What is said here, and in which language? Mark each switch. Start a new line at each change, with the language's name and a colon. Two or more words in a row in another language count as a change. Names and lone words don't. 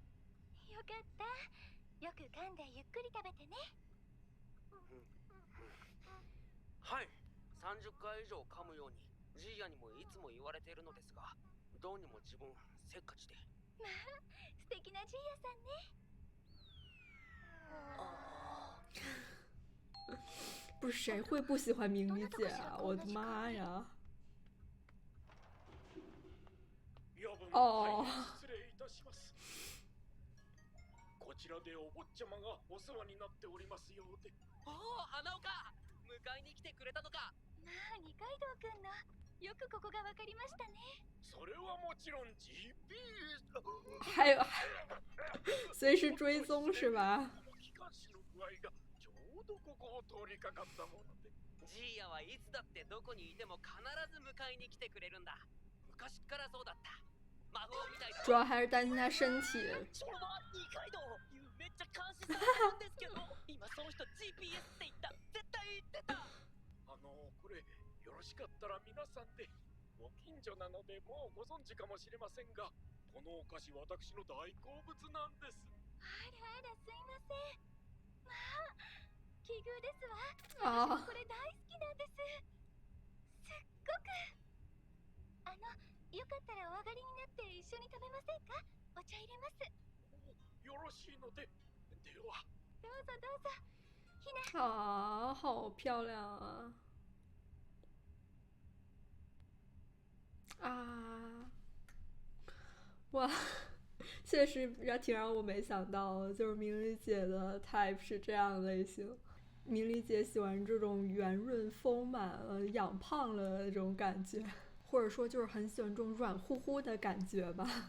Japanese: よかった。よく噛んでゆっくり食べてね。はい、30回以上噛むようにジーヤにもいつも言われているのですが、どうにも自分せっかちで。まあ、素敵なジーヤさんね。
Chinese: 不是谁会不喜欢明理姐啊！我的妈呀！
Japanese: 夜分
Chinese: 哦，
Japanese: 失礼いたします。こちらでお坊ちゃまがお世話になっておりますようで。おお、花岡、迎えに来てくれたのか。まあ二階堂くんのよくここがわかりましたね。それはもちろん GPS。
Chinese: 还有随时追踪是吧？
Japanese: 機関士の具合がちょうどここを通りかかったもので。ジーヤはいつだってどこにいても必ず迎えに来てくれるんだ。昔からそうだった。魔法みたいだ。
Chinese: 主要还是担心他身体。
Japanese: ちょ二階堂、めっちゃ監視されてるんですけど、今その人 GPS って言った。絶対言ってた。これよろしかったら皆さんで。ご近所なのでもうご存知かもしれませんが、このお菓子私の大好物なんです。あらあら、すいません。まあ奇遇ですわ。私もこれ大好きなんです。すっごく。よかったらお上がりになって一緒に食べませんか？お茶入れます。よろしいので。では。どうぞどうぞ。ひな。
Chinese: 啊，好漂亮啊！啊，哇，确实挺让我没想到的，就是明理姐的 type 是这样的类型。明理姐喜欢这种圆润丰满了、养胖了的那种感觉，或者说就是很喜欢这种软乎乎的感觉吧。